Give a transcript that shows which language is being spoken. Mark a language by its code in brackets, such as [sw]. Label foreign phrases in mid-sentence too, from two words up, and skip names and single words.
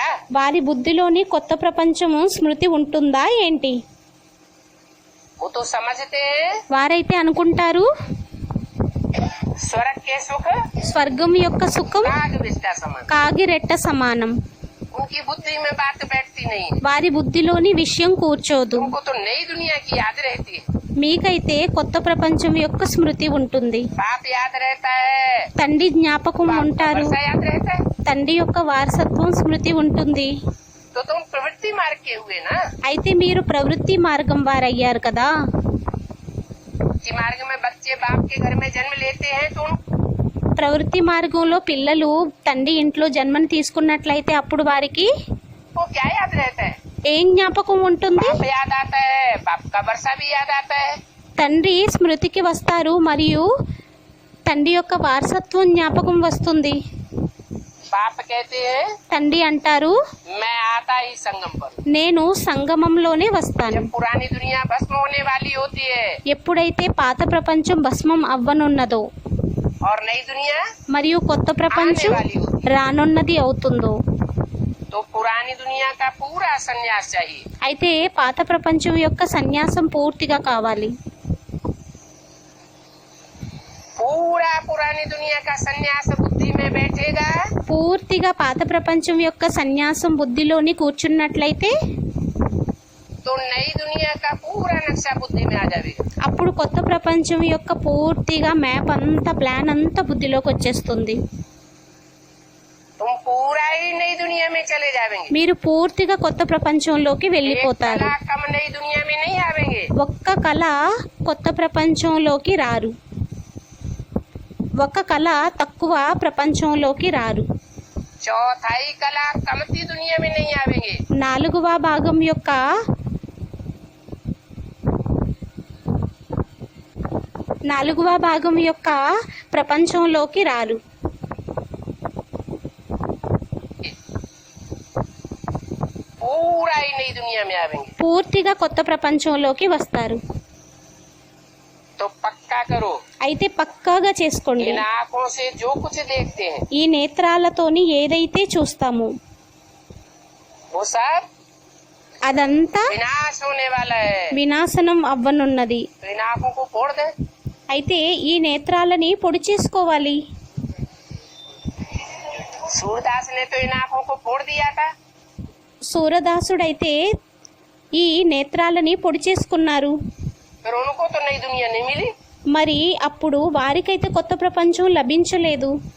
[te] వారి బుద్ధిలోని కొత్త ప్రపంచము స్మృతి ఉంటుందా ఏంటి? [hi] वो तो समझते हैं [te] వారైతే అనుకుంటారు [hi] स्वर्ग के सुख [te] స్వర్గం యొక్క సుఖం [hi] काग विष्टा समान। [te] కాగిరెట్ట సమానం. [hi] उनकी बुद्धि में बात बैठती नहीं है। [te] వారి బుద్ధిలోని విషయం కూర్చోదు. [hi] तुमको तो नई दुनिया की याद रहती है। [te] మీకైతే కొత్త ప్రపంచం యొక్క స్మృతి ఉంటుంది. [hi] बाप याद रहता है, [te] తండ్రి జ్ఞాపకం [hi] बाप का [te] ఉంటారు. [hi] वर्षा याद रहता है। [te] తండ్రి యొక్క వారసత్వం స్మృతి ఉంటుంది. [hi] तो तुम प्रवृत्ति मार्ग के हुए ना। [te] అయితే మీరు ప్రవృత్తి మార్గం వారయ్యారు కదా. [hi] प्रवृत्ति मार्ग में बच्चे बाप के घर में जन्म लेते हैं तो [te] ప్రవృత్తి మార్గంలో పిల్లలు తండ్రి ఇంట్లో జన్మను తీసుకున్నట్లయితే అప్పుడు వారికి [hi] उनको क्या याद रहता है? [te] ఏం జ్ఞాపకం ఉంటుంది? [hi] बाप याद आता है, बाप का वर्षा भी याद आता है। [te] తండ్రి స్మృతికి వస్తారు మరియు తండ్రి యొక్క వారసత్వం జ్ఞాపకం వస్తుంది. [hi] बाप कहते हैं [te] తండ్రి అంటారు, [hi] मैं आता ही संगम पर। [te] నేను సంగమంలోనే వస్తాను. [hi] जब पुरानी दुनिया भस्म होने वाली होती है [te] ఎప్పుడైతే పాత ప్రపంచం భస్మం అవ్వనున్నదో [hi] और नई दुनिया [te] మరియు కొత్త ప్రపంచం రానున్నది అవుతుందో, [hi] तो पुरानी दुनिया का पूरा संन्यास चाहिए। [te] అయితే పాత ప్రపంచం యొక్క సన్యాసం పూర్తిగా కావాలి. [hi] पूरा पुरानी दुनिया का संन्यास बुद्धि में बैठेगा [te] పూర్తిగా పాత ప్రపంచం యొక్క సన్యాసం బుద్ధిలోని కూర్చున్నట్లయితే [hi] तो नई दुनिया का पूरा नक्शा बुद्धि में आ जाएगा। [te] అప్పుడు కొత్త ప్రపంచం యొక్క పూర్తిగా మ్యాప్ అంతా ప్లాన్ అంతా బుద్ధిలోకి వచ్చేస్తుంది. [hi] तुम पूरा ही नई दुनिया में चले जाएंगे। [te] మీరు పూర్తిగా కొత్త ప్రపంచంలోకి [hi] एक [te] వెళ్ళిపోతారు. [hi] कला कम नई दुनिया में नहीं आवेंगे। [te] ఒక్క కళ కొత్త ప్రపంచంలోకి రారు, ఒక్క కళ తక్కువ ప్రపంచంలోకి రారు. [hi] चौथाई कला कमती दुनिया में नहीं आवेंगे। [te] నాలుగవ భాగం యొక్క ప్రపంచంలోకి రారు. [hi] पूरा ही नई दुनिया में आवेंगे। [te] పూర్తిగా కొత్త ప్రపంచంలోకి వస్తారు. [hi] तो पक्का करो, [te] అయితే పక్కాగా చేసుకోండి. [hi] इन आँखों से जो कुछ देखते हैं [te] ఈ నేత్రాలతోని ఏదైతే చూస్తామో [hi] वो सब [te] అదంతా [hi] विनाश होने वाला है। [te] వినాశనం అవ్వనున్నది. [hi] तो इन आँखों को फोड़ दे। [te] అయితే ఈ నేత్రాలని పొడి చేసుకోవాలి. [hi] सूरदास ने तो इन आँखों को फोड़ दिया था। [te] సూరదాసుడైతే ఈ నేత్రాలని పొడి చేసుకున్నారు. [hi] फिर उनको तो नई दुनिया नहीं मिली। [te] మరి అప్పుడు వారికైతే కొత్త ప్రపంచం లభించలేదు.